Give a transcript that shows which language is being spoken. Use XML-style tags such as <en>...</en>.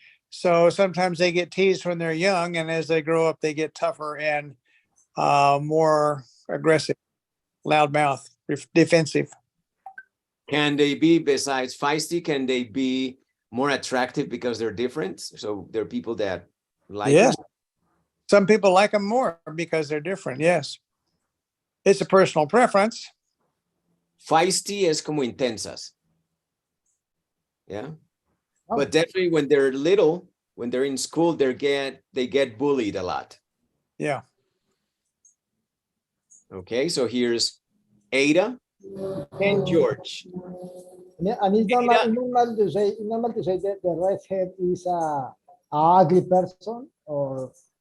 <en>So sometimes they get teased when they're young, and as they grow up, they get tougher and more aggressive, loudmouth, defensive. Can they be, besides feisty, can they be more attractive because they're different? So there are people that like Yes. them? Some people like them more because they're different. Yes. It's a personal preference.</en> <es>Feisty es como intensas.</es> <en>Yeah. But definitely when they're little, when they're in school, they get bullied a lot. Yeah. Okay, so here's Ada and George. And it's normal to say that the redhead is a ugly person, or</en>